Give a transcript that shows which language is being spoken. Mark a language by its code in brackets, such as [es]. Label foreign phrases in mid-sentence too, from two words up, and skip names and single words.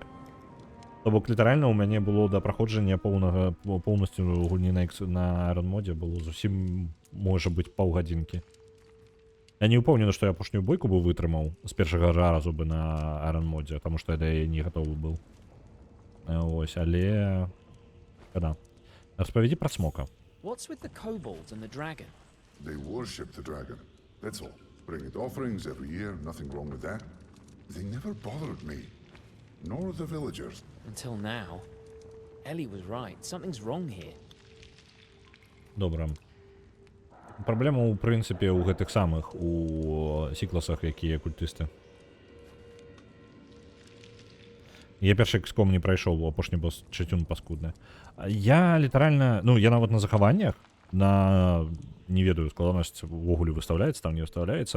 [be] То бок літаральна ў мяне было да праходжання поўнасцю гульні на RN-модзе было зусім, можа быць, паўгадзінкі. Я не ўпэўнены, што я апошнюю бойку бы вытрымаў з першага разу бы на RN-модзе, таму што я не гатовы быў. Вось, але... Да. Распавядзі пра смока. [en] What's with the kobolds and the dragon? They worship the dragon. That's all. Bring it offerings every year, nothing wrong with that. They never bothered me. Nor the villagers. Until now. Ellie was right. Something's wrong here. [be] Добра. Праблема, у прынцыпе, у гэтых самых, у сікласах, якія культысты. Я першы XCOM не прайшоў, апошні босс чыцюн паскудны. Я літаральна, ну, я нават на захаваннях, на, не ведаю, складанасць увогуле выстаўляецца, там не выстаўляецца.